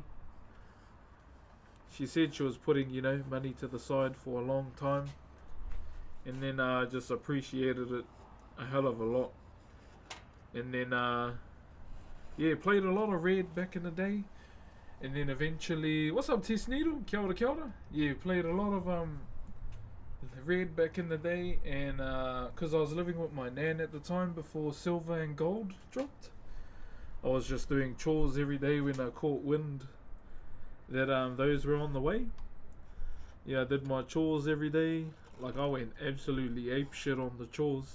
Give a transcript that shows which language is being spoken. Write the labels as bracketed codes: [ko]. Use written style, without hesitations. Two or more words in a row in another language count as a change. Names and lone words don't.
[en] She said she was putting, you know, money to the side for a long time, and then just appreciated it a hell of a lot. And then yeah, played a lot of Red back in the day, and then eventually, what's up, Tess Needle? [mi] Kia ora, kia ora. [en] Yeah, played a lot of Red back in the day, and because I was living with my nan at the time before Silver and Gold dropped, I was just doing chores every day when I caught wind that those were on the way. Yeah, I did my chores every day. Like, I went absolutely ape shit on the chores.